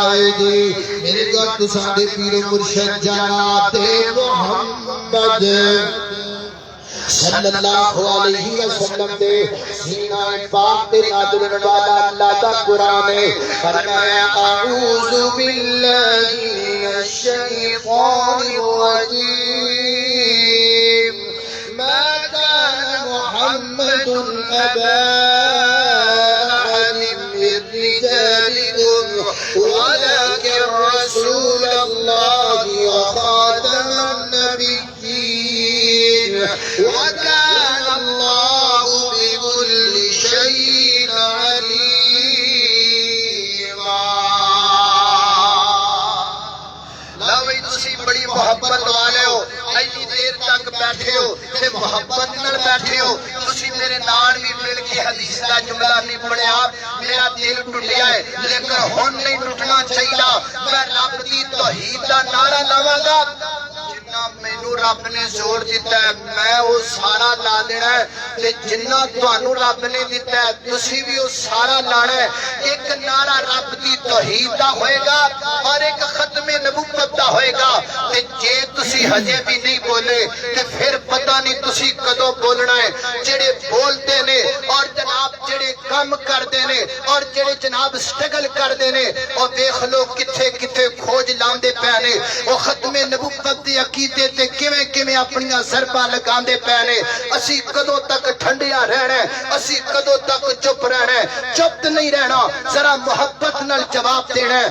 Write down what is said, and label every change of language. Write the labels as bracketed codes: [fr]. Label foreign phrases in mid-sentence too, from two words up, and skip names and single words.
[pa] دی میرے گھر تساں دے پیر مرشد جناب محمد صلی اللہ علیہ وسلم دے سینہ پاک تے نازل والا اللہ دا قرآن ہے فرمایا [ar] اعوذ باللہ من الشیطان الرجیم ما كان محمد أبا أحد من رجالكم ولكن رسول الله وخاتم النبيين وكان الله بكل شيء عليما. [pa] لو تسی بڑی محبت والے ہو اتنی دیر تک بیٹھے ہو تے محبت نال بیٹھے ہو تسی میرے نال بھی مل کے حدیث دا جملہ نہیں پڑھیا میرا دل ٹوٹیا ہے لیکن ہن نہیں ٹوٹنا چاہیے میں رب دی توحید دا نعرہ لاواں گا جنہ مینوں رب نے زور دیتا ہے میں وہ سارا لا دینا ہے تے جنہ تانوں رب نے دیتا ہے تسی بھی وہ سارا لانا ہے. ایک نعرہ رب دی توحید دا ہوئے گا اور ایک ختم نبوت دا ہوئے گا تے جے تسی ہجے بھی نہیں بولے تے پھر پتہ نہیں تسی کدوں بولنا ہے. جڑے بولتے نے اور جناب جڑے کم کردے نے اور جڑے جناب سٹرگل کردے نے او دیکھ لو کتھے کتھے کھوج لاندے پے نے او ختم نبوت دے عقیدے تے کیویں کیویں اپنیاں ضرباں لگاندے پے نے. اسی کدوں تک ٹھنڈیاں رہنا ہے اسی کدوں تک چپ رہنا ہے چپ نہیں رہنا ذرا محبت نال جواب دینا ہے.